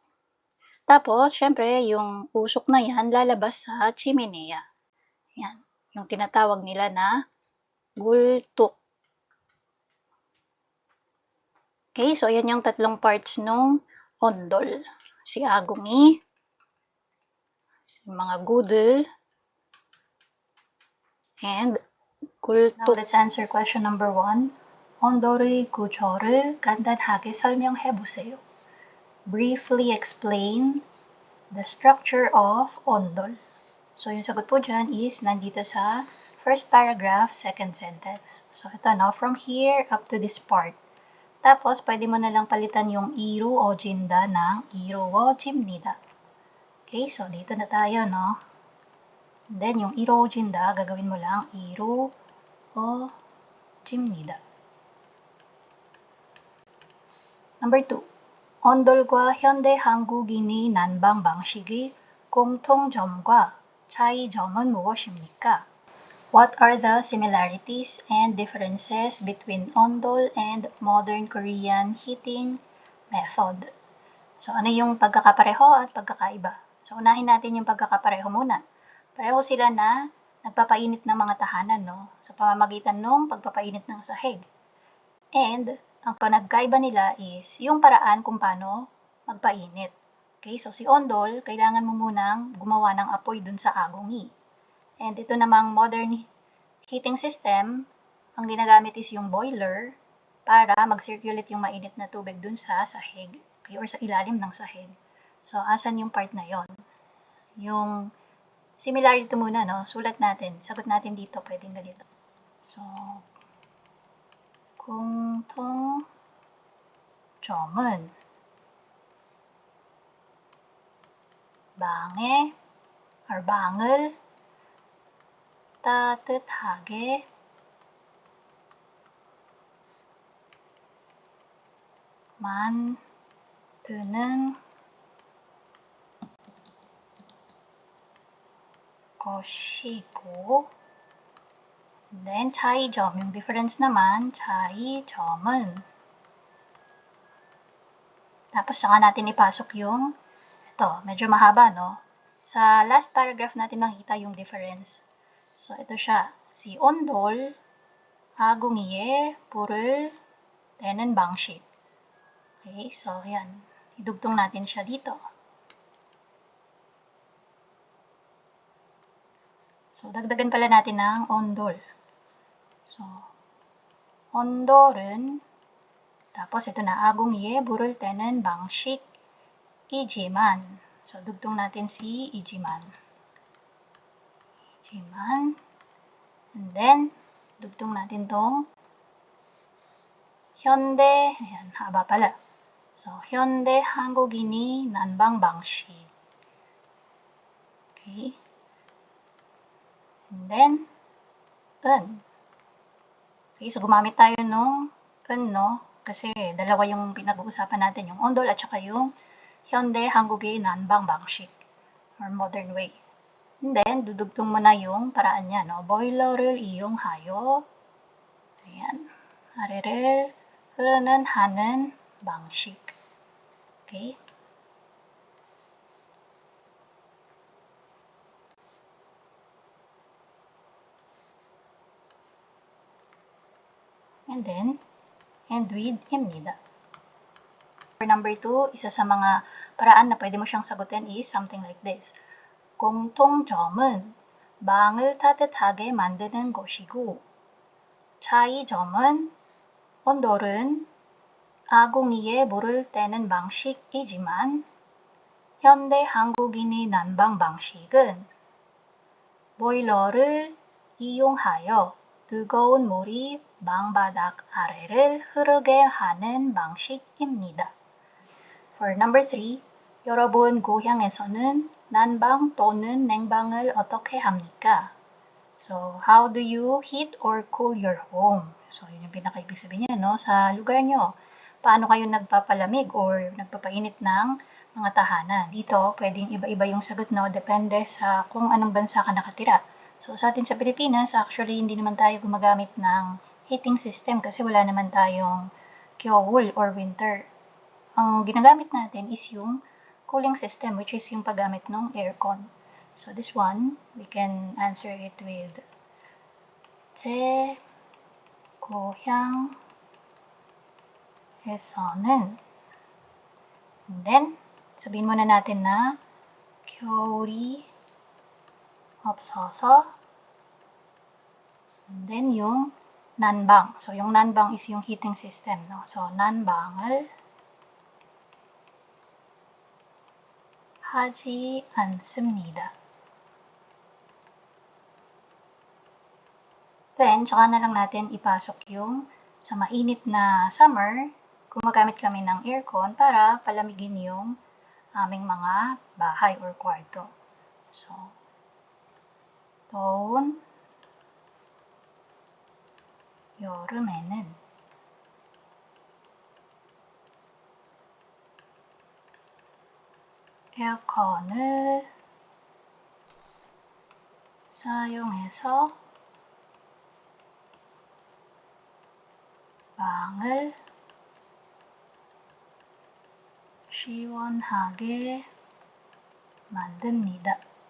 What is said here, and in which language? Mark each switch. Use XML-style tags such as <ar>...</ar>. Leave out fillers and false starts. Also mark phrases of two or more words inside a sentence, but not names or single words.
<tl>Tapos, syempre, yung usok na yan lalabas sa chimenea. Yan. Yung tinatawag nila na gultok. Okay, so yan yung tatlong parts nung ondol. Si agungi, si mga gudol, and gultuk.</tl> <en>Now, let's answer question number 1.</en> <ko>온돌의 구조를 간단하게 설명해 보세요.</ko> <en>Briefly explain the structure of ondol. So,</en> <tl>yung sagot po dyan is nandito sa</tl> <en>first paragraph, second sentence.</en> <tl>So, ito no, from here up to this part. Tapos, pwede mo na lang palitan yung iru o jinda ng iru o jimnida. Okay, so dito na tayo, no?</tl> <en>And then,</en> <tl>yung iru o jinda, gagawin mo lang iru o jimnida.</tl> <en>Number 2.</en> <ko>온돌과 현대 한국인의 난방 방식의 공통점과 차이점은 무엇입니까?</ko> <en>What are the similarities and differences between ondol and modern Korean heating method? So,</en> <tl>ano yung pagkakapareho at pagkakaiba? So, unahin natin yung pagkakapareho muna. Pareho sila na nagpapainit ng mga tahanan, no? Sa pamamagitan ng pagpapainit ng sahig. And, ang panagkaiba nila is yung paraan kung paano magpainit. Okay, so si ondol, kailangan mo munang gumawa ng apoy dun sa agungi. And ito namang</tl> <en>modern heating system,</en> <tl>ang ginagamit is yung boiler para mag-circulate yung mainit na tubig dun sa sahig, okay, or sa ilalim ng sahig. So, asan yung part na yon? Yung similarity muna, no? Sulat natin. Sagot natin dito, pwedeng ganito. So,</tl> <ko>공통점은 방을 따뜻하게 만드는 것이고, then 차이점,</ko> <tl>yung difference naman, 차이점은 tapos saka natin ipasok yung ito, medyo mahaba, no? Sa</tl> <en>last paragraph</en> <tl>natin makikita yung difference. So, ito siya. Si ondol,</tl> <ko>agungi에 불을 떼는 방식.</ko> <tl>Okay, so, yan. Idugtong natin siya dito. So, dagdagan pala natin ng ondol. So, ondol은 Tapos ito na,</tl> <ko>아궁이에 물을 때는 방식이지만.</ko> <tl>So, dugtong natin si ijiman. Ijiman.</tl> <en>And then,</en> <tl>dugtong natin tong 현대, ayan, haba pala. So,</tl> <ko>현대 한국인이 난방 방식.</ko> <en>Okay. And then, 은.</en> <tl>Okay, so gumamit tayo nung no? Kasi dalawa yung pinag-uusapan natin, yung ondol at saka yung</tl> <ko>현대 한국인 난방 방식</ko> <tl>or</tl> <en>modern way. And then,</en> <tl>dudugtong mo na yung paraan niya, no?</tl> <ko>boiler를 이용하여, ayan, 아래를 흐르는 하는 방식.</ko> <en>Okay? And then, end with 입니다. For number 2,</en> <tl>isa sa mga paraan na pwede mo siyang sagutin is</tl> <en>something like this.</en> <ko>공통점은 방을 따뜻하게 만드는 것이고, 차이점은 온돌은 아궁이에 물을 때는 방식이지만, 현대 한국인의 난방 방식은 보일러를 이용하여 뜨거운 물이 방바닥 아래를 흐르게 하는 방식입니다.</ko> <en>For number 3,</en> <ko>여러분 고향에서는 난방 또는 냉방을 어떻게 합니까?</ko> <en>So, how do you heat or cool your home? So,</en> <tl>yun yung pinaka-ibig sabihin niya, no? Sa lugar nyo, paano kayo nagpapalamig or nagpapainit ng mga tahanan? Dito, pwedeng iba-iba yung sagot, no? Depende sa kung anong bansa ka nakatira. So, sa atin sa Pilipinas, actually, hindi naman tayo gumagamit ng</tl> <en>heating system</en> <tl>kasi wala naman tayong kyowul or winter. Ang ginagamit natin is yung</tl> <en>cooling system,</en> <tl>which is yung paggamit ng aircon.</tl> <en>So this one, we can answer it with</en> <ko>제 고향에서는.</ko> <en>And then,</en> <tl>sabihin muna natin na</tl> <ko>겨울이 없어서.</ko> <en>And then</en> <tl>yung 난방. So yung 난방 is yung</tl> <en>heating system,</en> <tl>no? So</tl> <ko>난방을 하지 않습니다.</ko> <tl>Then, tsaka na lang natin ipasok yung sa mainit na summer, gumagamit kami ng aircon para palamigin yung aming mga bahay or kwarto. So,</tl> <ko>더운 여름에는 에어컨을 사용해서 방을 시원하게 만듭니다.</ko>